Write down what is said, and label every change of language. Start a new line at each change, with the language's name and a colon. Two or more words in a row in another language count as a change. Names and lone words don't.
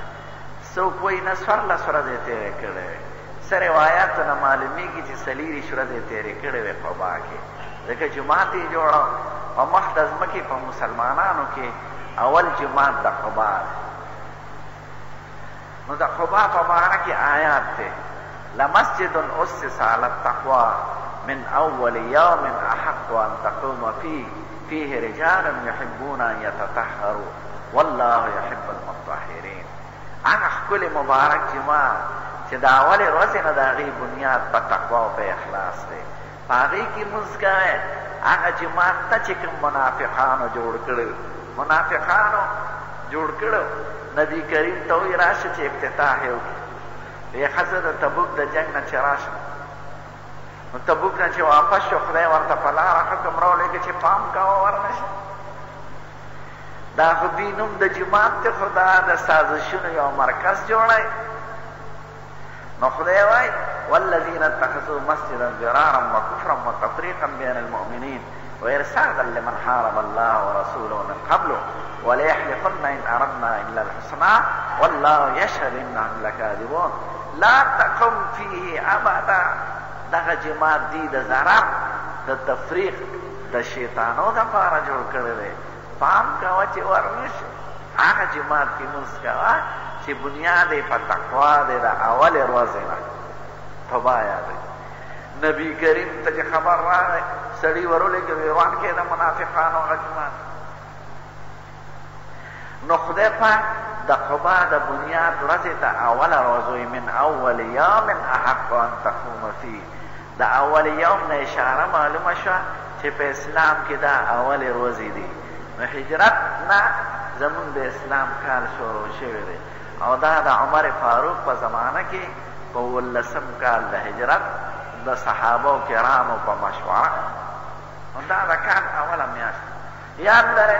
Pashto: څوک وایي نه 14 ورځې تېرې کړې وې. څه روایاتو نه معلومېږي چې 40 ورځې تېرې کړې وې قبا کې، ځکه جومات یې جوړه په مخ د ځمکې په مسلمانانو کې اول جومات د قبا دی. نو د قبا په باره کې آیات دی:
Arabic: لمسجد اسس على التقوى من اول یوم احق ان تقوم فيه رجال يحبون ان يتطهروا والله يحب المطهرين.
Pashto: هغه ښکلی مبارک جومات چې د اولې ورځې نه د هغې بنیاد په تقوا او په اخلاص دی. په هغې کې لمونځ کوئ. هغه جماعت ته چې کوم منافقانو جوړ کړی منافقانو جوړ کړو نبي کریم ته وایي راشه چې افتتاح یې وکړي. ویې ښځه د تبوک د جنګ نه چې راشه نو تبوک نه چې واپس شو خدای ورته په لاره حکم راولېږه چې پام کوه ورنه شه. دا خو دوی نوم د جماعت دی خو دا د سازشونو یو مرکز جوړی. نو خدای وایي
Arabic: والذین اتخذوا مسجدا ضرارا وکفرا وتفریقا بین المؤمنین وارصادا لمن حارب الله ورسوله من قبل وليحلفن ان اردنا الا الحسنى والله يشهد انهم لكاذبون. لا تقم فيه ابدا.
Pashto: دغه جماعت دی د ضرر د تفریق د شیطانو دپاره جوړ کړی دی. پام کوه چې ورنشي هغه جماعت کې لمونځ کوه چې بنیاد یې په تقوا دی د اولې ورځې نه. توبه یادوي. نبي کریم ته چې خبر راغی سړي ورولېږه ویروان کې د منافقانو هغه جماعت. نو خدای پاک د قبا د بنیاد ورځې ته اوله ورځ وایي
Arabic: من اول یوم احق ان تقوم فيه.
Pashto: د
Arabic: اول یوم
Pashto: نه اشاره معلومه شوه چې په اسلام کې دا اولې ورځې دي. نو هجرت نه زمونږ د اسلام کال شروع شوی دی او دا د عمر فاروق په زمانه کې په 18 کال د هجرت د صحابه کرامو په مشوره نو دا د کال اوله میاشت یاد لرئ.